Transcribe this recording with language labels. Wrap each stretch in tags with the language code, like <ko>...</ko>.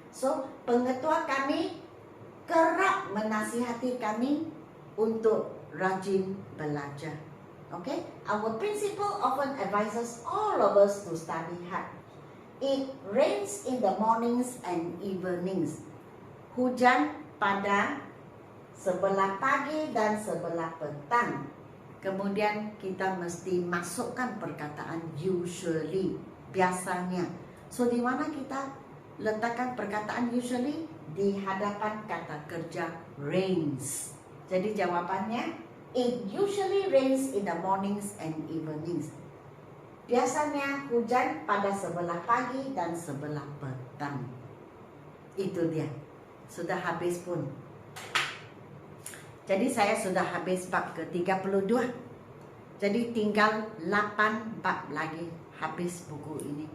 <ms>So, pengetua kami kerap menasihati kami untuk rajin belajar. Okay?</ms> <en>Our principal often advises all of us to study hard. It rains in the mornings and evenings.</en> <ms>Hujan pada sebelah pagi dan sebelah petang. Kemudian kita mesti masukkan perkataan usually, biasanya. So di mana kita letakkan perkataan usually? Di hadapan kata kerja rains. Jadi jawabannya,</ms> <en>it usually rains in the mornings and evenings.</en> <ms>Biasanya hujan pada sebelah pagi dan sebelah petang. Itu dia. Sudah habis pun. Jadi saya sudah habis bab ke-32. Jadi tinggal 8 bab lagi habis buku ini.</ms>